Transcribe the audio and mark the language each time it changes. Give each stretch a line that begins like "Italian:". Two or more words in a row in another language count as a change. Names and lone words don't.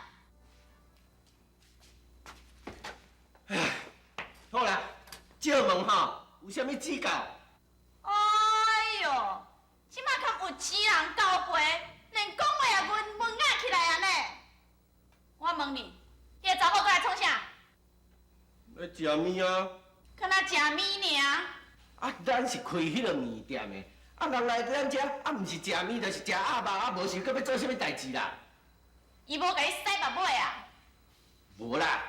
Min Nan Chinese: 哎，好啦，借问吼，有啥物指教？哎呦，即马较有钱人交陪，连讲话也文雅起来啊呢。我问你，迄个查某过来创啥？来食面啊！敢若食面尔。啊，咱是开迄个面店的，啊，人来咱遮，啊，毋是食面，就是食鸭肉，啊，无想搁要做啥物代志啦？伊无甲你洗目尾啊？无啦。